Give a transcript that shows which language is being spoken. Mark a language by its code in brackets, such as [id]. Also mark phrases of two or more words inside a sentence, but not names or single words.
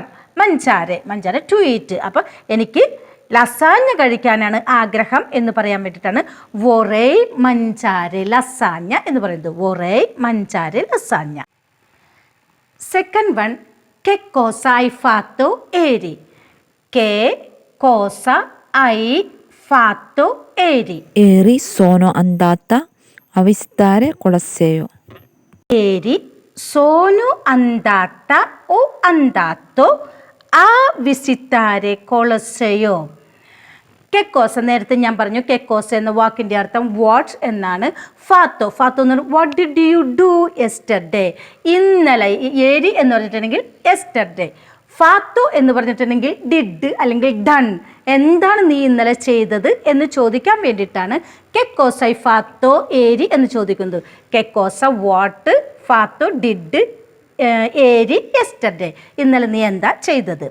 [ml] മഞ്ചാരെ, മഞ്ചാരെ [en] to eat, [ml] അപ്പം എനിക്ക് ലസാഞ്ഞ കഴിക്കാനാണ് ആഗ്രഹം എന്ന് പറയാൻ വേണ്ടിയിട്ടാണ് [it] Vorrei mangiare lasagna [ml] എന്ന് പറയുന്നത്. [it] Vorrei mangiare lasagna. [en] Second one, [it] Che cosa hai fatto ieri. Che cosa hai fatto ieri. Ieri sono andata a visitare Colosseo. Ieri sono andata o andato a visitare Colosseo. [ml] കെക്കോസ, നേരത്തെ ഞാൻ പറഞ്ഞു കെക്കോസ എന്ന വാക്കിൻ്റെ അർത്ഥം വാട്ട് എന്നാണ്. [it] fatto, fatto [ml] എന്ന് പറഞ്ഞാൽ [en] what did you do yesterday, [ml] ഇന്നലെ. ഏരി എന്ന് പറഞ്ഞിട്ടുണ്ടെങ്കിൽ യെസ്റ്റർഡേ. ഫാത്തോ എന്ന് പറഞ്ഞിട്ടുണ്ടെങ്കിൽ ഡിഡ് അല്ലെങ്കിൽ ഡൺ, എന്താണ് നീ ഇന്നലെ ചെയ്തത് എന്ന് ചോദിക്കാൻ വേണ്ടിയിട്ടാണ് [it] Che cosa fatto ieri [ml] എന്ന് ചോദിക്കുന്നത്. കെക്കോസ വാട്ട്, ഫാത്തോ ഡിഡ്, ഏരി യെസ്റ്റർഡേ, ഇന്നലെ നീ എന്താ ചെയ്തത്.